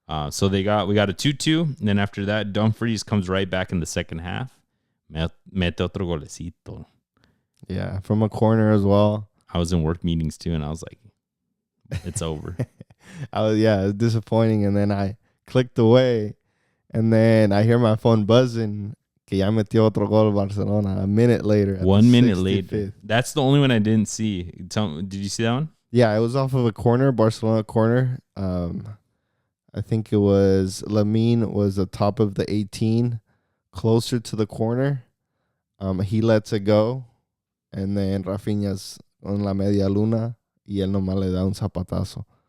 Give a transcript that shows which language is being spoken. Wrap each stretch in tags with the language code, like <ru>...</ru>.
<en>So we got a 2-2, and then after that, Dumfries comes right back in the second half.</en> <es>Mete otro golecito.</es> <en>Yeah, from a corner as well. I was in work meetings too, and I was like, it's over. It was disappointing, and then I clicked away, and then I hear my phone buzzing.</en> <es>Que ya metió otro gol Barcelona</es> <en>a minute later. 1 minute later. That's the only one I didn't see. Did you see that one? Yeah, it was off of a corner, Barcelona corner. I think it was Lamine was the top of the 18, closer to the corner. He lets it go, and then Rafinha's on</en> <es>la media luna, y él nomás le da un zapatazo.</es>